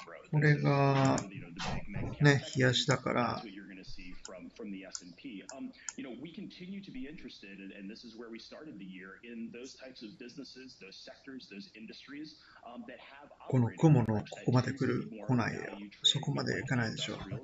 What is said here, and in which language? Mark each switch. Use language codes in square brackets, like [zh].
[ja] これが、ね、冷やしだから、 [en] from the S&P. We continue to be interested, and this is where we started the year, in those types of businesses, those sectors, those industries that have [ja] この雲のここまで来る、来ないよ。そこまで行かないでしょ。